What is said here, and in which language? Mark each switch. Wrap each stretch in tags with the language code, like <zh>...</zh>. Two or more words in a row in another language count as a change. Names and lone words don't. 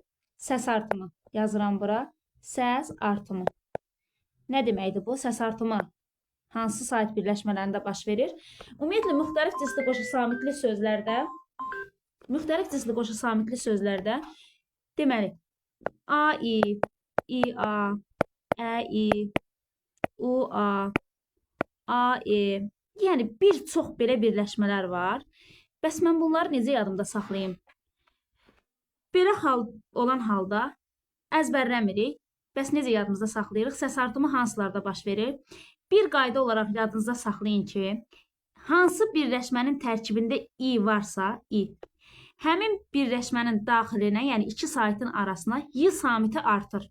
<az>Səs artımı yazıram bura. Səs artımı. Nə deməkdir bu? Səs artımı hansı sait birləşmələrində baş verir? Ümumiyyətlə, müxtəlif cinsli qoşa samitli sözlərdə deməli, a-i, i-a, ə-i, u-a, a-e, yəni bir çox belə birləşmələr var. Bəs mən bunları necə yadımda saxlayayım? Belə olan halda əzbərləmirik. Bəs necə yadımızda saxlayırıq? Səs artımı hansılarda baş verir? Bir qayda olaraq yadınızda saxlayın ki, hansı birləşmənin tərkibində i varsa, həmin birləşmənin daxilinə, yəni iki saitin arasına y samiti artır.</az>